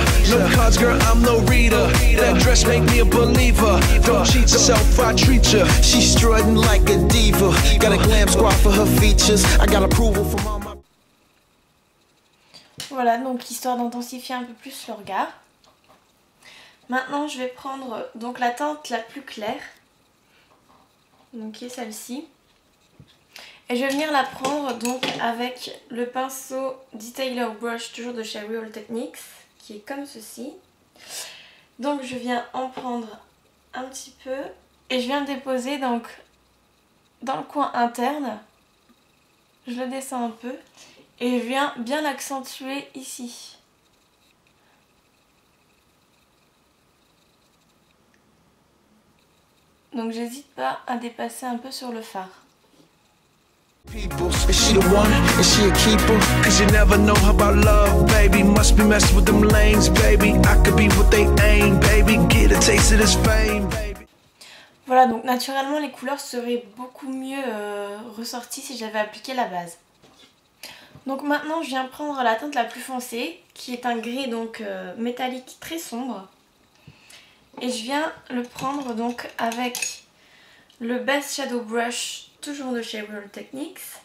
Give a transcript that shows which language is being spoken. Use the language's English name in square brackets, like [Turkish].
[English] No cards, girl, I'm no reader. That dress make me a believer. Don't cheat yourself, I treat ya. She's strutting like a diva. Got a glam squad for her features. I got approval from all my... [French] Voilà, donc histoire d'intensifier un peu plus le regard. Maintenant, je vais prendre donc la teinte la plus claire, donc qui est celle-ci. Et je vais venir la prendre donc avec le pinceau Detailer Brush, toujours de chez Real Techniques, qui est comme ceci. Donc je viens en prendre un petit peu et je viens le déposer donc dans le coin interne. Je le descends un peu et je viens bien l'accentuer ici. Donc j'hésite pas à dépasser un peu sur le fard. [English] People, is she the one? Is she a keeper? Cause you never know about love, baby. Must be messing with them lanes, baby. I could be what they aim, baby. Get a taste of this fame, baby. [French] Voilà, donc naturellement les couleurs seraient beaucoup mieux ressorties si j'avais appliqué la base. Donc maintenant je viens prendre la teinte la plus foncée, qui est un gris donc métallique très sombre. Et je viens le prendre donc avec le Best Shadow Brush, toujours de chez Real Techniques.